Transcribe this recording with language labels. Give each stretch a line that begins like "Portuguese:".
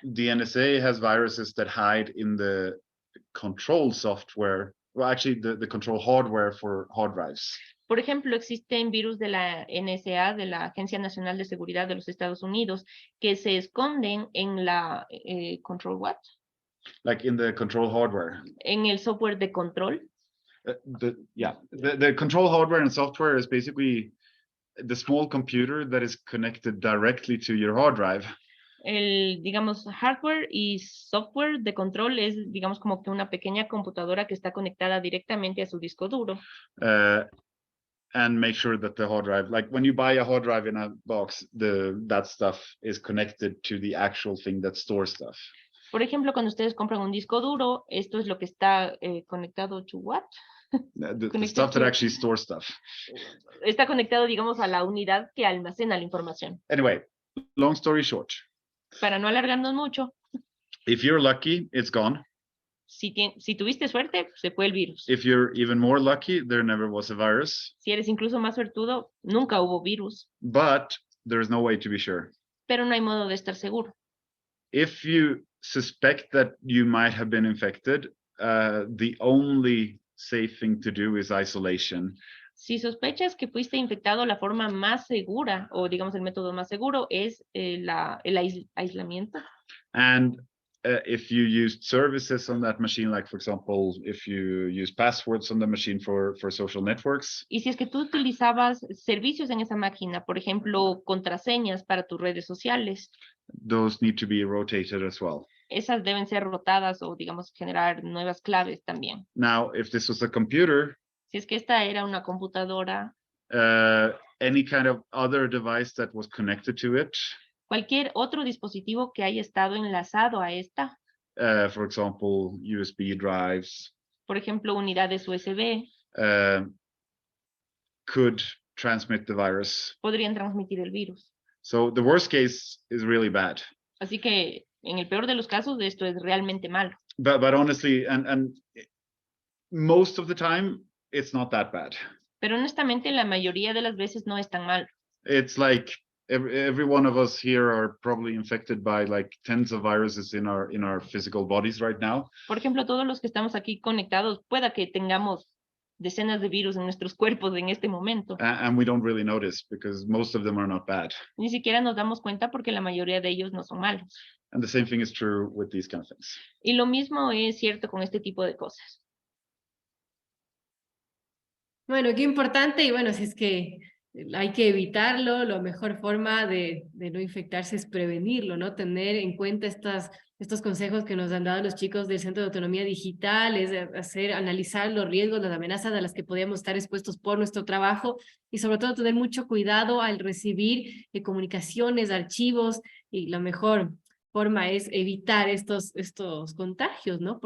English: The NSA has viruses that hide in the control software, well, actually the control hardware for hard drives.
Spanish: Por ejemplo, existen virus de la NSA, de la Agencia Nacional de Seguridad de los Estados Unidos, que se esconden en la
English: control what? like in the control hardware.
Spanish: En el software de control.
English: The control hardware and software is basically the small computer that is connected directly to your hard drive.
Spanish: El, digamos, hardware y software de control es, digamos, como que una pequeña computadora que está conectada directamente a su disco duro.
English: And make sure that the hard drive, like when you buy a hard drive in a box, that stuff is connected to the actual thing that stores stuff.
Spanish: Por ejemplo, cuando ustedes compran un disco duro, esto es lo que está conectado
English: to what? The stuff that actually stores stuff.
Spanish: Está conectado, digamos, a la unidad que almacena la información.
English: Anyway, long story short.
Spanish: Para no alargarnos mucho.
English: If you're lucky, it's gone.
Spanish: Si tuviste suerte, se fue el virus.
English: If you're even more lucky, there never was a virus.
Spanish: Si eres incluso más suertudo, nunca hubo virus.
English: But there's no way to be sure.
Spanish: Pero no hay modo de estar seguro.
English: If you suspect that you might have been infected, the only safe thing to do is isolation.
Spanish: Si sospechas que fuiste infectado, la forma más segura, o digamos el método más seguro, es el aislamiento.
English: And if you used services on that machine, like for example, if you use passwords on the machine for social networks.
Spanish: Y si es que tú utilizabas servicios en esa máquina, por ejemplo, contraseñas para tus redes sociales.
English: Those need to be rotated as well.
Spanish: Esas deben ser rotadas o, digamos, generar nuevas claves también.
English: Now, if this was a computer,
Spanish: si es que esta era una computadora,
English: any kind of other device that was connected to it,
Spanish: cualquier otro dispositivo que haya estado enlazado a esta,
English: for example, USB drives,
Spanish: por ejemplo, unidades USB,
English: could transmit the virus.
Spanish: Podrían transmitir el virus.
English: So the worst case is really bad.
Spanish: Así que en el peor de los casos esto es realmente malo.
English: But honestly, and most of the time, it's not that bad.
Spanish: Pero honestamente la mayoría de las veces no es tan malo.
English: It's like every one of us here are probably infected by like tens of viruses in our physical bodies right now.
Spanish: Por ejemplo, todos los que estamos aquí conectados, pueda que tengamos decenas de virus en nuestros cuerpos en este momento.
English: And we don't really notice because most of them are not bad.
Spanish: Ni siquiera nos damos cuenta porque la mayoría de ellos no son malos.
English: And the same thing is true with these kind of things.
Spanish: Y lo mismo es cierto con este tipo de cosas. Bueno, qué importante, y bueno, si es que hay que evitarlo, la mejor forma de no infectarse es prevenirlo, ¿no? Tener en cuenta estos consejos que nos han dado los chicos del Centro de Autonomía Digital, es analizar los riesgos, las amenazas a las que podríamos estar expuestos por nuestro trabajo, y sobre todo tener mucho cuidado al recibir comunicaciones, archivos, y la mejor forma es evitar estos contagios, ¿no?